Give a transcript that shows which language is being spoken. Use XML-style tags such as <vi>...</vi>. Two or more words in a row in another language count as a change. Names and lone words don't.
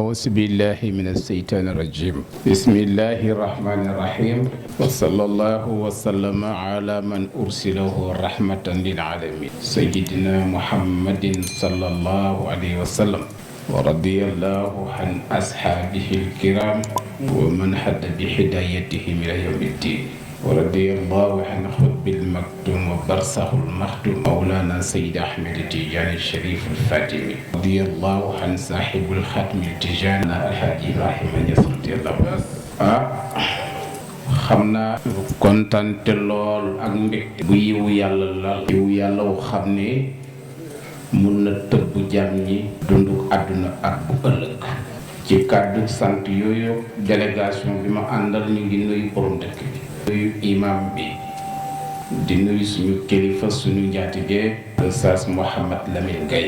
<ar>أعوذ بالله من الشيطان الرجيم بسم الله الرحمن الرحيم وصلى الله وسلم على من أرسله رحمة للعالمين سيدنا محمد صلى الله عليه وسلم ورضي الله عن أصحابه الكرام ومن حد بهدايتهم إلى يوم الدين ورضي الله عن خطب المكتوم وبرزخ المختوم مولانا سيد أحمد التجاني الشريف الفاطمي رضي الله عن صاحب الختم التجاني الحاج إبراهيم Niass رضي الله عنه</ar> <wo>xam naa kontaan te lool ak mbégte bu yiwu yàlla lal yiwu yàlla wu xam ne mun na tëbb jàmm ñi dundu àdduna ak bu ëllëg ci kàddu sant yooyu délégation bi ma àndal ñu ngi nuyu borom dëkk bi nuyu imam bi di nuyu suñu kilifa suñu njaatige Oustaz Mouhamed Lamine Gaye</wo>